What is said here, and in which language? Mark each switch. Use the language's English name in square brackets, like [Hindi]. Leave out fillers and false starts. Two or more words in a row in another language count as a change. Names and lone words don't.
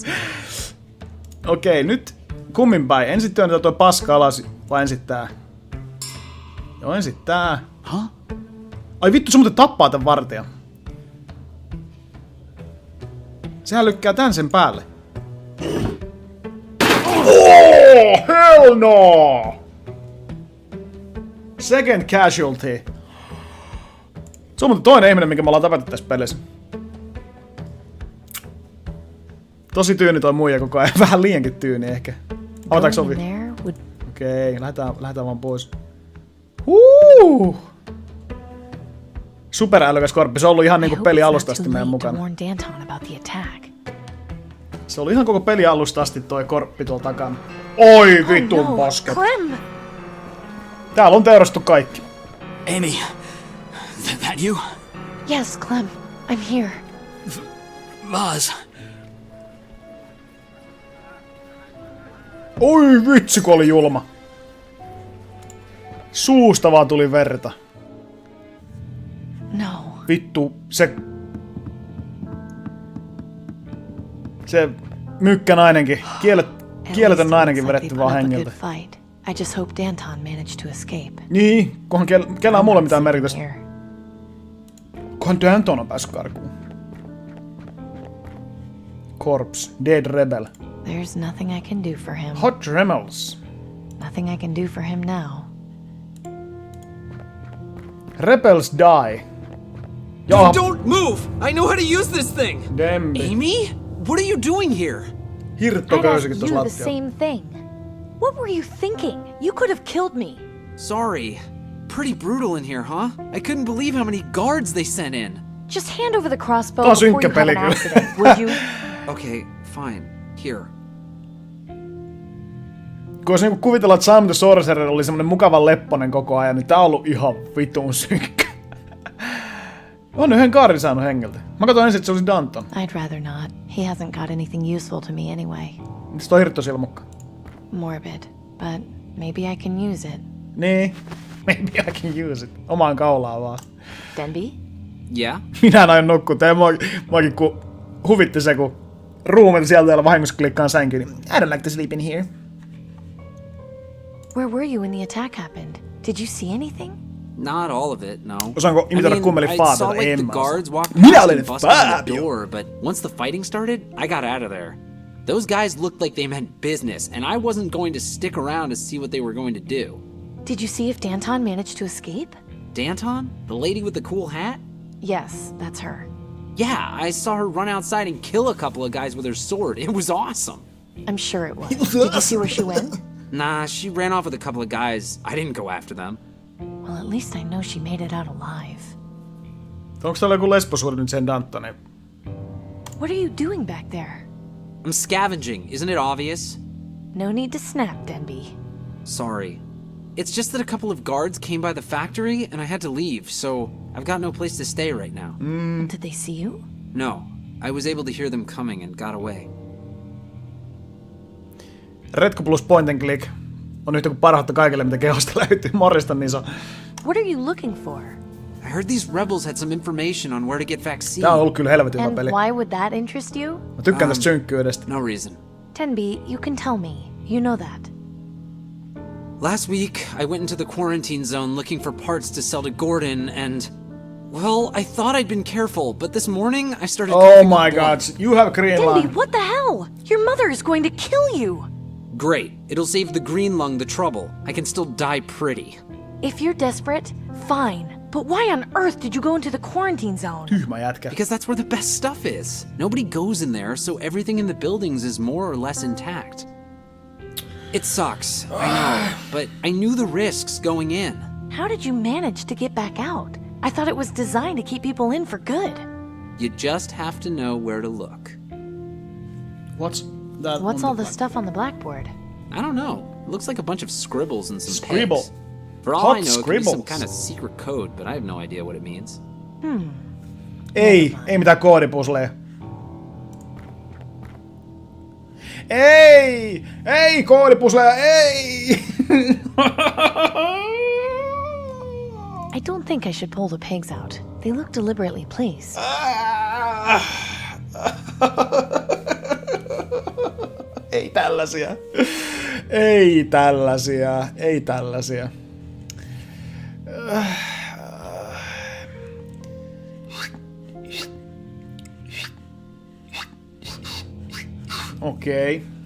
[Finnish] Okei, nyt kummin päin. Ensin työnnetään tuo paska alas, vai ensin tää? Joo, ensin tää. Ai vittu, se muuten tappaa tän vartijan. Sehän lykkää tän sen päälle. [English] Oh, hell no! Second casualty. [Finnish] Se on muuten toinen ihminen, minkä me ollaan tapettu tässä pelissä. Tosi tyyni toi muija koko ajan. Vähän liiankin tyyni ehkä. Avataanko ovi? Okei, lähdetään vaan pois. Superälykäs korppi. Se on ollut ihan niinku peli alusta asti meidän mukana. Se oli ihan koko peli alusta asti toi korppi tuolla takana. Oi vitun pasket. Täällä on teurastu kaikki. [English] Amy, that you? Yes, Clem. I'm here. Vaz. [Finnish] Oi vitsi, kun oli julma. Suusta vaan tuli verta. No. Vittu, se mykkä nainenkin, kielletön nainenkin vedetty vaan hengiltä. [English] I just hope Danton managed to escape. [Finnish] Niin, kunhan kellään muulla mitään merkitystä. Kunhan Danton on päässyt karkuun. [English] Corpse, dead rebel. There's nothing I can do for him. Hot Tremels. Nothing I can do for him now. Rebels die. Don't move! I know how to use this thing! Dembi. Amy? What are you doing here? [Finnish] Hirtto köysikin [English] I'd [Finnish] tuossa [English] ask you the [Finnish] lattialla. [English] same thing. What were you thinking? You could have killed me. Sorry. Pretty brutal in here, huh? I couldn't believe how many guards they sent in. Just hand over the crossbow [Finnish] Taas [English] before you have an [Finnish] ynkäpeli [English] accident, would you? Okay, fine. Here. [Finnish] Kun olisi niinku kuvitella, että Sam the Sorcerer oli semmonen mukavan lepponen koko ajan, niin tää on ollut ihan vitun synkkä. On yhden kaarin saanut hengiltä. Mä katson ensin, että se olisi Danton. [English] I'd rather not. He hasn't got anything useful to me anyway. [Finnish] Mitäs toi hirttosilmukka? [English] Morbid, but maybe I can use it. Niin. Maybe I can use it. [Finnish] Omaan kaulaan vaan. Denby? Yeah? Minä en aio nukkua. Muakin kun huvitti se, kun ruumiilta sieltä jolla vahingossa klikkaan sänkyyn. [English] Niin I don't like to sleep in here. Where were you when the attack happened? Did you see anything? Not all of it, no. [Finnish] Osaanko imitoida kummelin [English] I [Finnish] Fabelta? [English] saw like the [Finnish] En mä [English] guards walk [Finnish] Minä [English] past [Finnish] olen [English] and bust down the [Finnish] Fabio. [English] door, but once the fighting started, I got out of there. Those guys looked like they meant business, and I wasn't going to stick around to see what they were going to do. Did you see if Danton managed to escape? Danton? The lady with the cool hat? Yes, that's her. Yeah, I saw her run outside and kill a couple of guys with her sword. It was awesome. I'm sure it was. Did you see where she went? Nah, she ran off with a couple of guys. I didn't go after them. Well, at least I know she made it out alive. [Finnish] Onko täällä joku lesbosuhde nyt sen Dantonin? [English] What are you doing back there? I'm scavenging, isn't it obvious? No need to snap, Denby. Sorry. It's just that a couple of guards came by the factory and I had to leave, so I've got no place to stay right now. Did they see you? No. I was able to hear them coming and got away. [Finnish] Retku plus [English] point and click [Finnish] on yhtä kuin parhautta kaikille, mitä kehosta löytyy. Morjesta, niin se on. [English] What are you looking for? I heard these rebels had some information on where to get vaccine. [Finnish] Tää on ollut kyllä helvetin hyvä [English] And [Finnish] peli. [English] why would that interest you? [Finnish] Mä tykkään tästä synkkyydestä. [English] No reason. Denby, you can tell me. You know that. Last week, I went into the quarantine zone looking for parts to sell to Gordon, and... Well, I thought I'd been careful, but this morning I started... Oh my god, you have green lung. Denby, what the hell? Your mother is going to kill you! Great. It'll save the green lung the trouble. I can still die pretty. If you're desperate, fine. But why on earth did you go into the quarantine zone? [Finnish] Tyhmä jätkä. [English] Because that's where the best stuff is. Nobody goes in there, so everything in the buildings is more or less intact. It sucks, I know, but I knew the risks going in. How did you manage to get back out? I thought it was designed to keep people in for good. You just have to know where to look. What's that? What's all the stuff on the blackboard? I don't know. It looks like a bunch of scribbles and some Scribble. pigs. For all I know, it could be some kind of secret code, but I have no idea what it means. [Finnish] Ei mitään koodipusleja. Ei koodipusleja, ei! I don't think I should pull the pigs out. They look deliberately placed. Ei tällaisia. Ei tällaisia. Ei tällaisia. Okei.